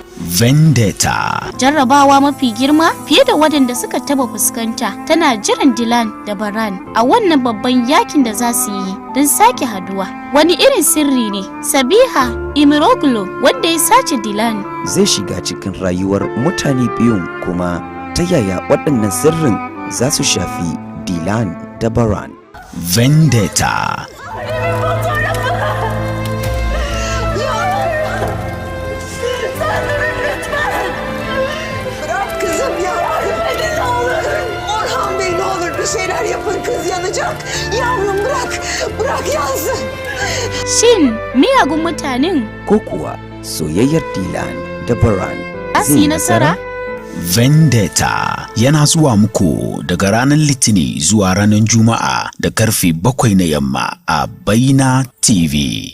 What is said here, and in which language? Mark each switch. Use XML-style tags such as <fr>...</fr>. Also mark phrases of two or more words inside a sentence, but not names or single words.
<ha>Vendetta. Jarrabawa mafi girma fiye da waɗanda suka taba fuskanta tana jiran Dilan da Baran a wannan babban yakin da za su yi don sake haduwa. Wani irin sirri ne Sabiha Imiroglu wanda ya sace Dilan zai shiga cikin rayuwar mutane biyun, kuma ta yaya waɗannan sirrin za su shafi Dilan da Baran. Vendetta.</ha> <tr>Şeyler yapın, kız yanacak. Yavrum bırak yansın.</tr> <ha>Shin miyagun mutanen Ko kuwa soyayyar Dilan da Baran za su yi nasara? Vendetta yana zuwa muku daga ranar Litini zuwa ranar Juma'a da karfe 7 na yamma a Baina TV.</ha>